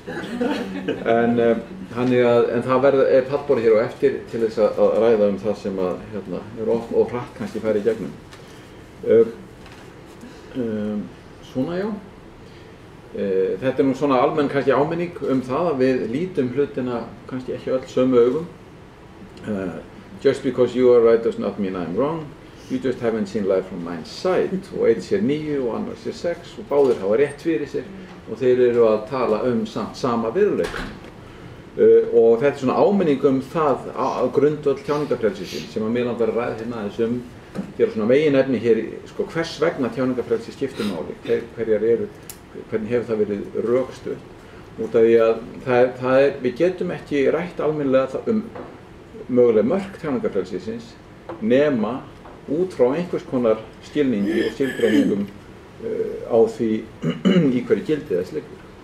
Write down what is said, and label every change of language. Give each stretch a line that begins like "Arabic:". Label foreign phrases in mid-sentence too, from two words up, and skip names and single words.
Icelandic: En það er pallborð hér á eftir til þess að ræða það sem er oft og hratt kannski færi í gegnum. Svona já. Þetta er nú svona almenn kannski áminning það að við lítum hlutina kannski ekki öll sömu augum.
English: Just because you are right does not mean I'm wrong. You just haven't seen life from my side.
Icelandic: Og einn sér 9 og annar sér 6 og báðir hafa rétt fyrir sér og þeir eru að tala sama veruleikann. og þetta svona áminning það á grundvöll tjáningarfrelsisins sem að mig langar að ræða hérna aðeins gera svona meginefni hér sko, hvers vegna tjáningarfrelsi skiptir máli, hvernig hefur það verið rökstutt út af því að við getum ekki rætt almennilega mögulega mörk tjáningarfrelsisins nema út frá einhvers konar skilningi og skilgreiningum á því í hverju gildi þess liggur.